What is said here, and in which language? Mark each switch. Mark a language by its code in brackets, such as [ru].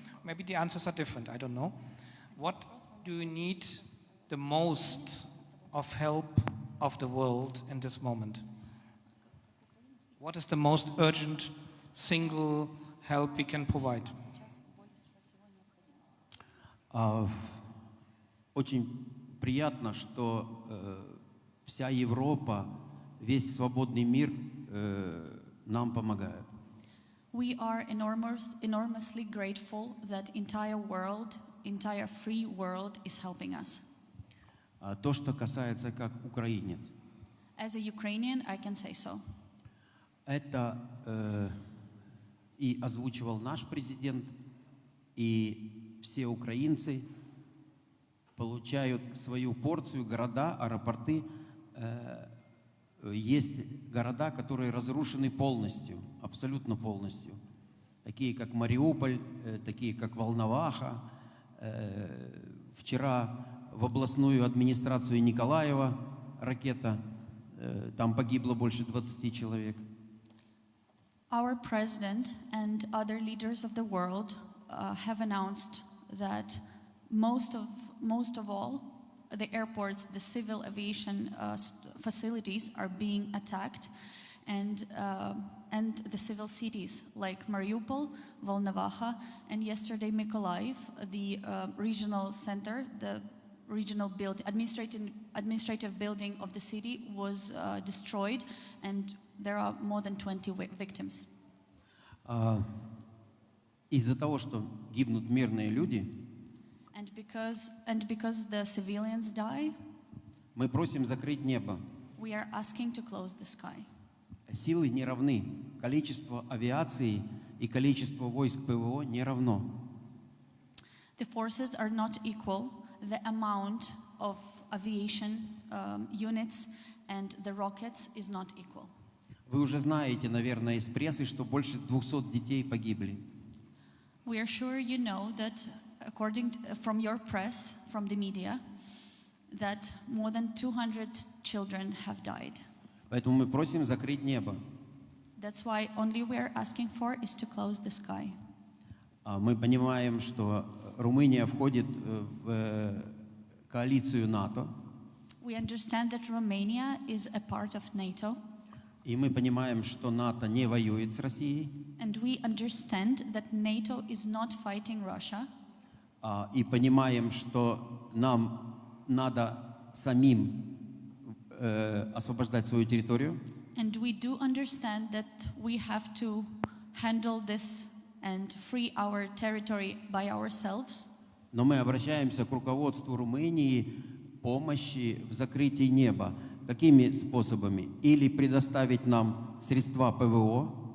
[en] Maybe the answers are different, I don't know. What do you need the most of help of the world in this moment? What is the most urgent single help we can provide? [ru] Очень приятно, что вся Европа, весь свободный мир нам помогают. [en] We are enormously grateful that entire free world is helping us. [ru] То, что касается как украинец. [en] As a Ukrainian, I can say so. [ru] Это и озвучивал наш президент, и все украинцы получают свою порцию, города, аэропорты. Есть города, которые разрушены полностью, абсолютно полностью. Такие, как Мариуполь, такие, как Волноваха. Вчера в областную администрацию Николаева ракета, там погибло больше 20 человек. [en] Our president and other leaders of the world have announced that most of all the airports, the civil aviation facilities are being attacked, and the civil cities like Mariupol, Volnovakha, and yesterday Mykolaiv, the regional center, the regional administrative building of the city was destroyed, and there are more than 20 victims. [ru] Из-за того, что гибнут мирные люди, [en] and because the civilians die, [ru] мы просим закрыть небо. [en] We are asking to close the sky. [ru] Силы не равны. Количество авиации и количество войск ПВО не равно. [en] The forces are not equal. The amount of aviation units and the rockets is not equal. [ru] Вы уже знаете, наверное, из прессы, что больше 200 детей погибли. [en] We are sure you know that, from your press, from the media, that more than 200 children have died. [ru] Поэтому мы просим закрыть небо. [en] That's why only we are asking for is to close the sky. [ru] Мы понимаем, что Румыния входит в коалицию НАТО. [en] We understand that Romania is a part of NATO. [ru] И мы понимаем, что НАТО не воюет с Россией. [en] And we understand that NATO is not fighting Russia. [ru] И понимаем, что нам надо самим освобождать свою территорию. [en] And we do understand that we have to handle this and free our territory by ourselves. [ru] Но мы обращаемся к руководству Румынии помощи в закрытии неба. Какими способами? Или предоставить нам средства ПВО.